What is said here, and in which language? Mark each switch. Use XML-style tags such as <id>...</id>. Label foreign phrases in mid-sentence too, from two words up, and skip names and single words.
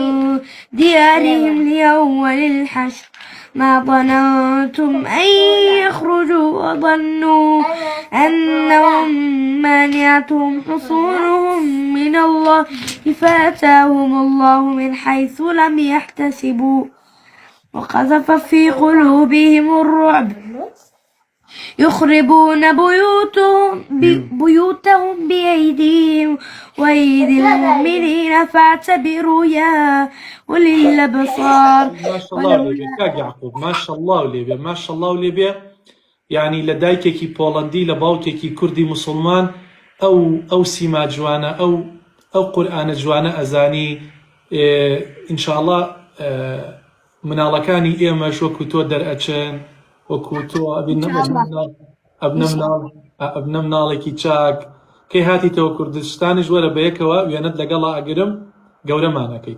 <ar>ديارهم لأول الحشر ما ظننتم أن يخرجوا وظنوا أنهم مانعتهم حصونهم من الله فأتاهم الله من حيث لم يحتسبوا وقذف في قلوبهم الرعب يخربون بيوتهم بأيديهم وأيدي المؤمنين فاعتبروا يا أولي الأبصار. ما شاء الله</ar> <ckb>لێبێ کاک یعقوب ماشەڵڵا و لێبێ ماشەڵڵا و لێبێ یعنی لە دایکێکی پۆڵەندی لە باوکێکی کوردی موسڵمان ئەو سیما جوانە ئەو قورئانە جوانە ئەزانی ئینشاءڵڵا مناڵەکانی ئێمەش وەکو تۆ دەرئەچن وەکو تۆ ئەبنە مناڵێکی چاک کەی هاتیتەوە کوردستانیش وەرە بەیەکەوە وێنەت لەگەڵا ئەگرم گەورەمانەکەیت.</ckb>